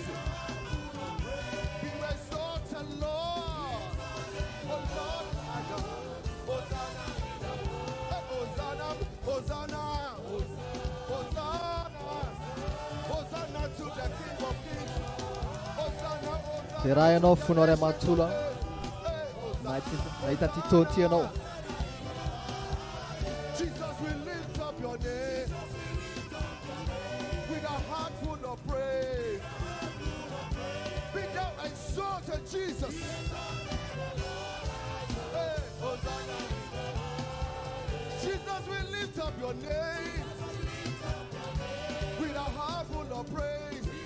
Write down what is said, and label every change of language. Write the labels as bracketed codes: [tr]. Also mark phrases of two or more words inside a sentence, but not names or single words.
[en] Be exalted, Lord. Oh Lord, my God. Hosanna, Hosanna, Hosanna, Hosanna, Hosanna to the King of Kings. Hosanna, Hosanna. [mg] Dia raha ianao fonao ray aman-tolo nahita ty taonty ianao. [en] Jesus, we lift up your name with a heart full of praise. Be thou exalted, Jesus. Hey, Hosanna. Jesus, we lift up your name with a heart full of praise.